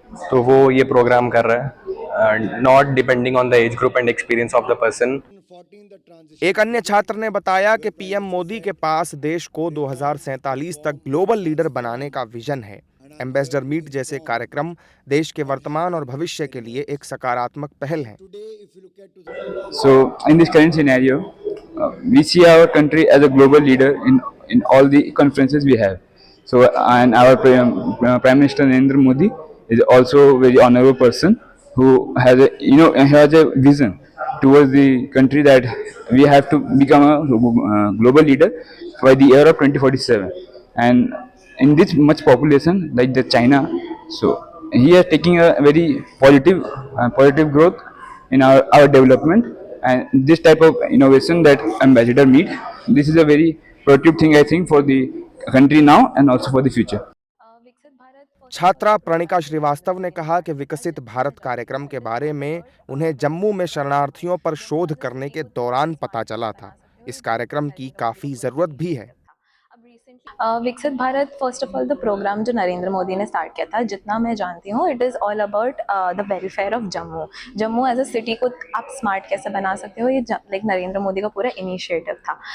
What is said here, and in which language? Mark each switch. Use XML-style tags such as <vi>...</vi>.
<hi>तो वो ये प्रोग्राम कर रहा है,</hi> <en>Not depending on the age group and experience of the person.</en> <hi>एक अन्य छात्र ने बताया कि पीएम मोदी के पास देश को 2047 तक ग्लोबल लीडर बनाने का विजन है। एम्बेसडर मीट जैसे कार्यक्रम देश के वर्तमान और भविष्य के लिए एक सकारात्मक पहल है।</hi> <en>So, in this current scenario, we see our country as a global leader in all the conferences we have. So, and our Prime Minister Narendra Modi is also a very honorable person who has has a vision towards the country that we have to become a global leader by the year of 2047. And in this much population like the China, so he is taking a very positive growth in our development, and this type of innovation that ambassador meet, this is a very productive thing I think for the country now and also for the future.</en> <hi>छात्रा प्रणिका श्रीवास्तव ने कहा कि विकसित भारत कार्यक्रम के बारे में उन्हें जम्मू में शरणार्थियों पर शोध करने के दौरान पता चला था। इस कार्यक्रम की काफी जरूरत भी है। विकसित Bharat</hi> <en>first of all the program</en> <hi>जो नरेंद्र मोदी ने स्टार्ट किया था, जितना मैं जानती हूँ,</hi> <en>it is all about the welfare of Jammu as a city</en> <hi>को आप स्मार्ट कैसे बना सकते हो, ये लाइक नरेंद्र मोदी का पूरा इनिशिएटिव था।</hi>